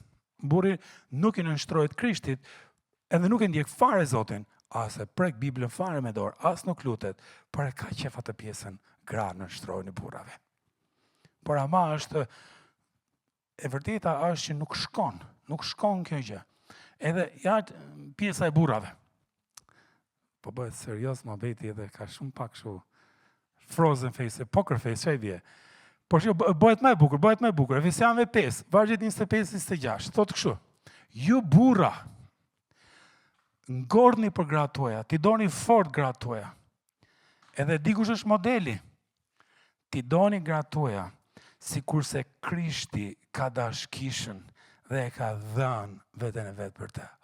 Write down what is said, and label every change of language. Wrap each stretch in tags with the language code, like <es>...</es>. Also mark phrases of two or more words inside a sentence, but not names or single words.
<sq>Burri nuk i nënshtrohet Krishtit, edhe nuk e ndjek fare Zotin, as e prek Biblën fare me dorë, as nuk lutet, por e ka qef atë pjesën gra nënshtrohen e burrave. Por ama është e vërteta është që nuk shkon kjo gjë. Edhe jatë pjesa e burrave. Po bëhet serios mohabeti edhe ka shumë pak kështu</sq> <en>frozen face, poker face,</en> <sq>çai vje. Por që bëhet më e bukur. Efesianëve 5, vargjet 25-26, thotë kështu. Ju burra, ngordhni për gratë tuaja, t'i doni fort gratë tuaja. Edhe di kush është modeli. T'i doni gratë tuaja, si kurse Krishti ka dash kishën dhe e ka dhënë veten e vet për të.</sq>